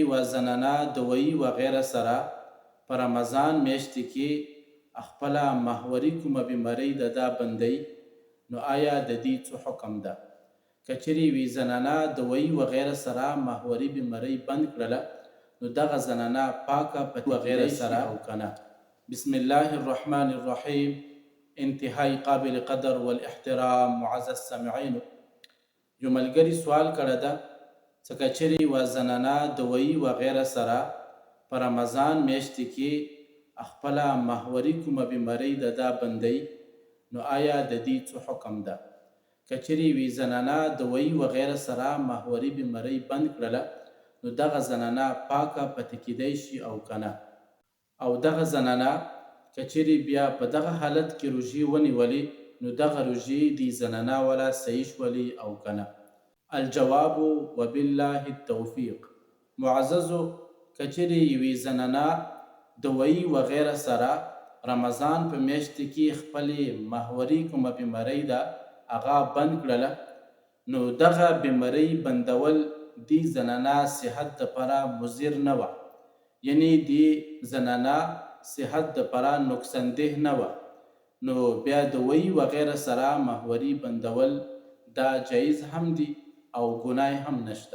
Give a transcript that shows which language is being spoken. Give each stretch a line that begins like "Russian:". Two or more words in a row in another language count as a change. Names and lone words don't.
Pashto: و زنانه د وی و غیره سره په رمضان میاشت کې خپله محوري کومه بیمارۍ دا بندی نو آیا د دې څه حکم ده؟ که چیرې وي زنانه د وی و غیره سره محوري بیمارۍ بند کړله نو دغه زنانه پاکه په وغیره سره او کنه.
Arabic: بسم الله الرحمن الرحیم.
Pashto: انتهائی قابل قدر والاحترام معزز سامعینو، یو ملګري سوال کړی ده چې که چیرې یوه زنانه د وی و غیره سره په رمضان میاشت کې خپله محوري کومه بیمارۍ دا بندی نو آیا د دې څه حکم ده؟ که چیرې وي زنانه د وی و غیره سره محوري بیمارۍ بند کړله نو دغه زنانه پاکه پاتې کیدی شي او کنه. او دغه زنانه که چیرې بیا په دغه حالت کې روژې ونیولې نو دغه روژې دې زنانه ولا صحیح شولې او کنه.
Arabic: الجواب وبالله التوفیق.
Pashto: معززو، که چیرې یوې زنانه د وی و غیره سره رمضان په میاشت کې خپلې محوري کومه بیمارۍ ده هغه بند کړله نو دغه بیمارۍ بندول دې زنانه صحت دپاره مضر نه وه، یعنی دې زنانه صحت دپاره نقصانده نه وه، نو بیا د وی و غیره سره محوري بندول دا جایز هم دی او ګناه هم نشته.